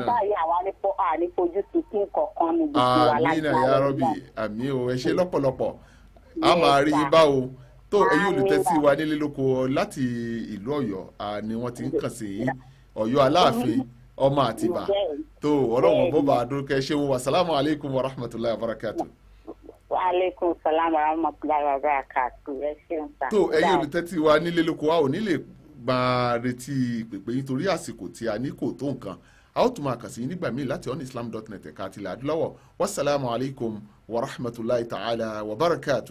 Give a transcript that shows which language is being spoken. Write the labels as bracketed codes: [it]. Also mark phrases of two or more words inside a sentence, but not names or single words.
[yo] Àwọn ẹgbẹ́ báyìí àwa ní fojú sunkún kọ̀ọ̀kan ní gbogbo wa láti àmín [ar] يا رب, [yo] àmín o, ẹ ṣé lọ́pọ̀lọpọ̀. A máa rí yín bá o. Tó ẹ̀yin olùtẹ́sí wa nílé lóko láti ìlú Ọ̀yọ́ ni wọ́n ti ń kàn sí yín. Ọ̀yọ́ Aláàfin, ọmọ Àtìbà. Tó Ọlọ́run bó bá dúkẹ́ ṣe wọn. [ar] السلام عليكم ورحمة الله وبركاته. عليكم السلام ورحمة الله وبركاته. [yo] Ẹ ṣeun sa. Tó ẹ̀yin olùtẹ́tí wa nílé lóko wa ò ní lè gba retí pèpè yín torí àsìkò tí a ní kò tó nǹkan. A ó tún máa kàn sí nígbà míì láti onislam.net ẹ̀ka àti ilẹ̀ adúláwọ̀. [ar] والسلام عليكم ورحمة الله تعالى وبركاته.